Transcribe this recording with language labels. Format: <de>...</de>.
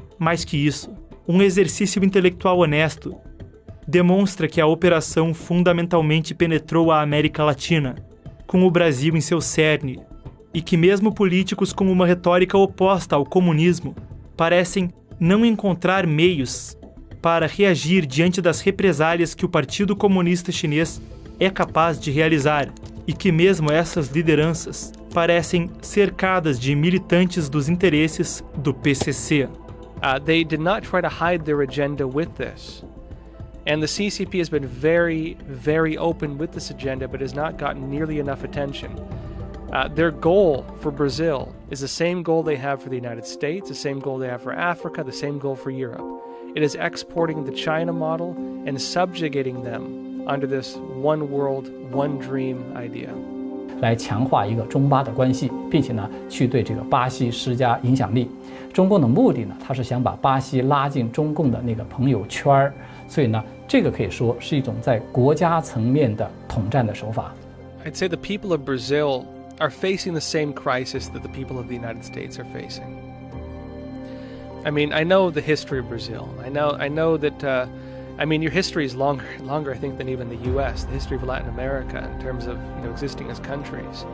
<pt>Mais que isso, um exercício intelectual honesto demonstra que a operação fundamentalmente penetrou a América Latina, com o Brasil em seu cerne, e que mesmo políticos com uma retórica oposta ao comunismo parecem não encontrar meios para reagir diante das represálias que o Partido Comunista Chinês é capaz de realizar, e que mesmo essas lideranças parecem cercadas de militantes dos interesses do PCC.</pt> <en>They did not try to hide their agenda with this. And the CCP has been very, very open with this agenda, but has not gotten nearly enough attention. Their goal for Brazil is the same goal they have for the United States, the same goal they have for Africa, the same goal for Europe. It is exporting the China model and subjugating them under this one world, one dream idea.</en> <zh>来强化一个中巴的关系，并且呢，去对这个巴西施加影响力。中共的目的呢，它是想把巴西拉进中共的那个朋友圈儿，所以呢，这个可以说是一种在国家层面的统战的手法。</zh> <en>I'd say the people of Brazil are facing the same crisis that the people of the United States are facing. I mean, I know the history of Brazil. I know that. Your history is longer, I think, than even the U.S. The history of Latin America, in terms of existing as countries.</en>